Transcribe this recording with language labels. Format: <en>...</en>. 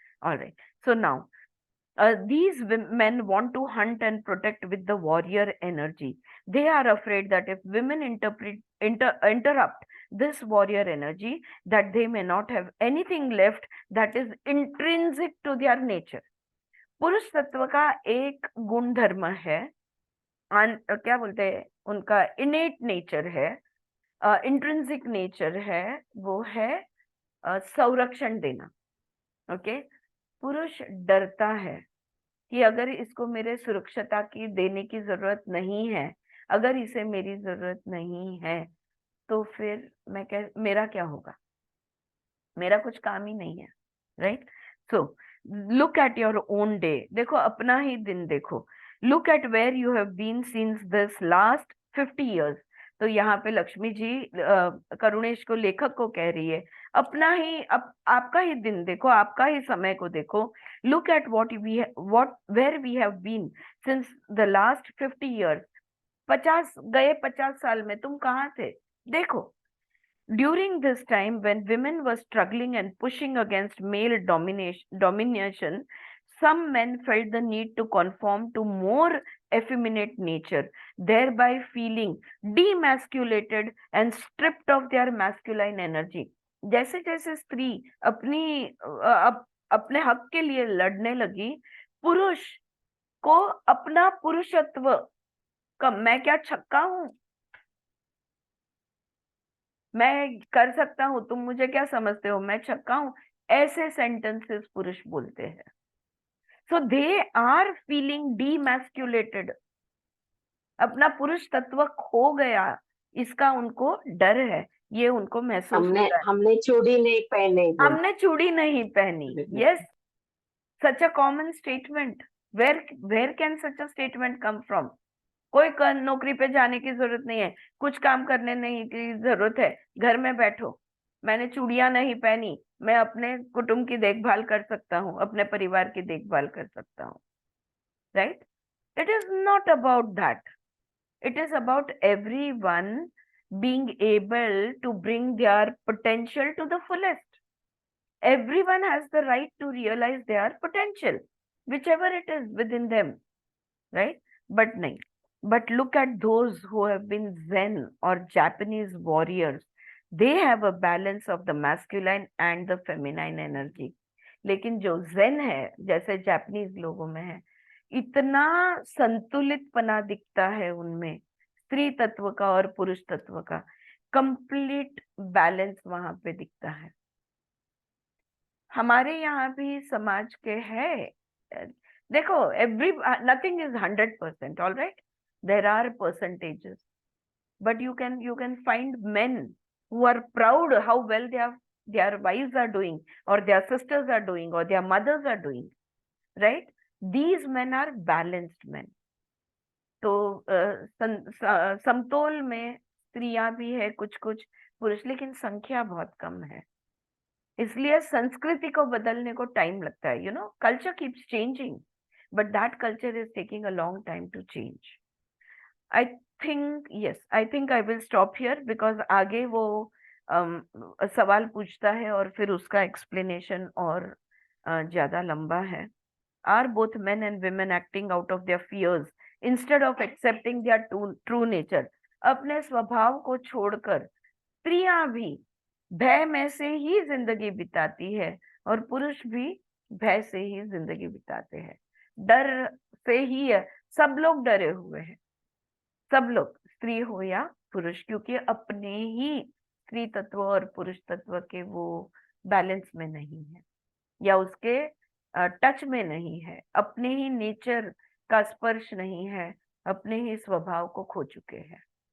<en>All right, so now these men want to hunt and protect with the warrior energy. They are afraid that if women interrupt this warrior energy, that they may not have anything left that is intrinsic to their nature.</en> <hi>पुरुष तत्व का एक गुण धर्म है, क्या बोलते हैं, उनका इनेट नेचर है, इंट्रिंसिक नेचर है, वो है संरक्षण देना। ओके, पुरुष डरता है कि अगर इसको मेरे सुरक्षता की देने की जरूरत नहीं है, अगर इसे मेरी जरूरत नहीं है, तो फिर मेरा क्या होगा? मेरा कुछ काम ही नहीं है।</hi> <en>Right? So look at your own day.</en> <hi>देखो अपना ही दिन देखो।</hi> <en>Look at where you have been since this last 50 years।</en> <hi>तो यहाँ पे लक्ष्मी जी करुणेश को, लेखक को कह रही है, अपना ही आपका ही दिन देखो, आपका ही समय को देखो।</hi> <en>Look at where we have been since the last 50 years।</en> <hi>50 साल में तुम कहाँ थे?</hi> <en>देखो, during this time when women were struggling and pushing against male domination, some men felt the need to conform to more effeminate nature, thereby feeling demasculated and stripped of their masculine energy.</en> <hi>जैसे जैसे स्त्री अपने हक के लिए लड़ने लगी, पुरुष को अपना पुरुषत्व का, मैं क्या छक्का हूं, मैं कर सकता हूं, तुम मुझे क्या समझते हो, मैं छक्का हूं, ऐसे सेंटेंसेस पुरुष बोलते हैं।</hi> <en>so they are feeling demasculated,</en> <hi>अपना पुरुष तत्व खो गया, इसका उनको डर है, ये उनको महसूस होता है। हमने चूड़ी नहीं पहनी, हमने चूड़ी नहीं पहनी।</hi> <en>Yes, such a common statement. Where can such a statement come from?</en> <hi>कोई नौकरी पे जाने की जरूरत नहीं है, कुछ काम करने नहीं की जरूरत है, घर में बैठो। मैंने चूड़ियां नहीं पहनी, मैं अपने कुटुंब की देखभाल कर सकता हूँ, अपने परिवार की देखभाल कर सकता हूँ, right?</hi> <en>It is not about that. It is about everyone being able to bring their potential to the fullest. Everyone has the right to realize their potential, whichever it is within them, right? But nahi. But look at those who have been Zen or Japanese warriors. They have a balance of the masculine and the feminine energy.</en> <hi>लेकिन जो zen है, जैसे Japanese लोगों में है, इतना संतुलित पना दिखता है उनमें, स्त्री तत्व का और पुरुष तत्व का कंप्लीट बैलेंस वहां पे दिखता है। हमारे यहाँ भी समाज के है, देखो,</hi> <en>Nothing is 100%, all right, there are percentages, but you can find men who are proud how well their wives are doing, or their sisters are doing, or their mothers are doing, right? These men are balanced men.</en> <hi>तो समतोल में स्त्रियां भी है, कुछ कुछ पुरुष, लेकिन संख्या बहुत कम है। इसलिए संस्कृति को बदलने को टाइम लगता है,</hi> <en>Culture keeps changing, but that culture is taking a long time to change. I think I will stop here, because</en> <hi>आगे वो सवाल पूछता है और फिर उसका explanation और ज्यादा लंबा है।</hi> <en>Are both men and women acting out of their fears instead of accepting their true nature?</en> <hi>अपने स्वभाव को छोड़कर स्त्रियां भी भय में से ही जिंदगी बिताती है, और पुरुष भी भय से ही जिंदगी बिताते हैं। डर से ही है, सब लोग डरे हुए हैं, सब लोग, स्त्री हो या पुरुष, क्योंकि अपने ही स्त्री तत्व और पुरुष तत्व के वो बैलेंस में नहीं है, या उसके टच में नहीं है, अपने ही नेचर का स्पर्श नहीं है, अपने ही स्वभाव को खो चुके हैं।</hi>